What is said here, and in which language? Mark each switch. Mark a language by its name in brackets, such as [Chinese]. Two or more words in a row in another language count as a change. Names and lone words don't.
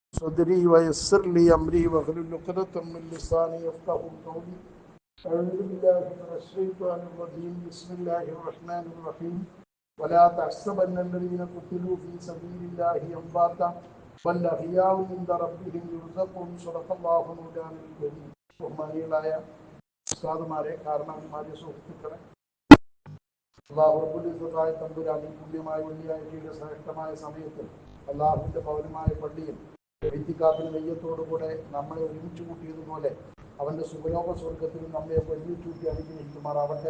[Arabic] صدري ويسر لي أمري واحلل عقدة من لساني يفقهوا قولي. أعوذ بالله من الشيطان الرجيم. بسم الله الرحمن الرحيم. ولا تحسبن الذين قتلوا في سبيل الله أمواتا بل أحياء عند ربهم يرزقون. صدق الله مولانا العظيم. [Malayalam] ബഹുമാനികളായ ഉസ്താദുമാരെ, കാരണവന്മാരെ, സുഹൃത്തുക്കളെ, അല്ലാഹു [Arabic] رب العزة [Malayalam] തമ്പുരാൻ ഈ പുണ്യമായ വെള്ളിയാഴ്ചയുടെ ശ്രേഷ്ഠമായ സമയത്ത് അല്ലാഹുവിന്റെ പൗരമായ പള്ളിയിൽ ഇത്തിഖാഫിന്റെ നെയ്യത്തോടുകൂടെ നമ്മളെ ഒരുമിച്ച് കൂട്ടിയതുപോലെ അവന്റെ സുഖലോക സ്വർഗത്തിലും നമ്മെ ഒരുമിച്ച് കൂട്ടി അനുഗ്രഹിക്കുമാറാവട്ടെ.